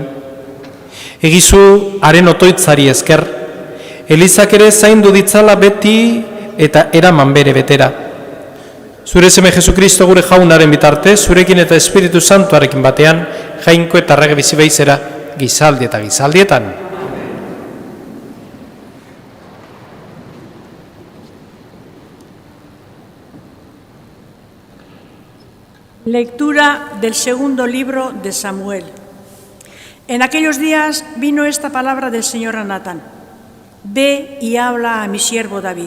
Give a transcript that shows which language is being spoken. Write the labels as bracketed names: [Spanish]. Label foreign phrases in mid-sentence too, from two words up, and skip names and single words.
[Basque] Egizu haren otoitzari esker, Elizak ere zaindu ditzala beti eta eraman bere betera. Zure seme Jesukristo gure jaunaren bitarte, zurekin eta Espiritu Santuarekin batean, jainko eta errege bizi beizera, gizaldi eta gizaldietan. [Spanish] Lectura del segundo libro de Samuel. En aquellos días vino esta palabra del Señor a Natán: Ve y habla a mi siervo David.